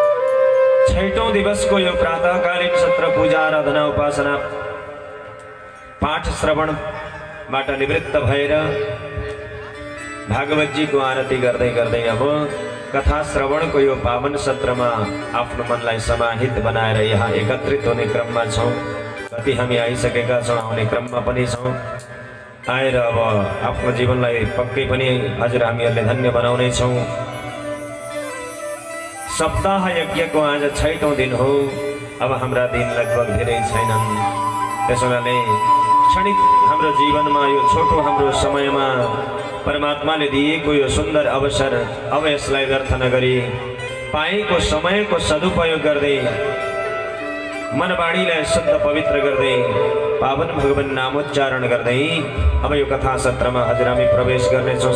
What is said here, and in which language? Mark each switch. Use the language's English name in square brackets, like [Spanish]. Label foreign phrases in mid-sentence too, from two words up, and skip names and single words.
[Nepali] 6औं दिवस को यो प्रातःकालीन सत्र पूजा आराधना उपासना पाठ श्रवण बाट निवृत्त भएर भागवत जी को आरती गर्दै गर्दै अब कथा श्रवण को यो पावन सत्र में आफ्नो मनलाई समाहित बनाएर यहाँ एकत्रित होने क्रम में छौं। कति हामी आइसकेका छौं, आउने क्रम में पनि छौं। आएर अब आफ्नो जीवनलाई पक्कै पनि हजुर हामीहरूले धन्य बनाउने छौं। सप्ताह यज्ञ को आज 6औं दिन हो। अब हाम्रा दिन लगभग धेरै छैनन्। त्यसैले क्षणिक हाम्रो जीवनमा यो छोटो हाम्रो समयमा परमात्माले दिएको यो सुन्दर अवसर अब यसलाई व्यर्थ नगरी पाएको समयको सदुपयोग गर्दै मनवाणीलाई शुद्ध पवित्र गर्दै पावन भगवान नामोच्चारण गर्दै अब यो कथा सत्रमा हजुर हामी प्रवेश गर्नेछौँ।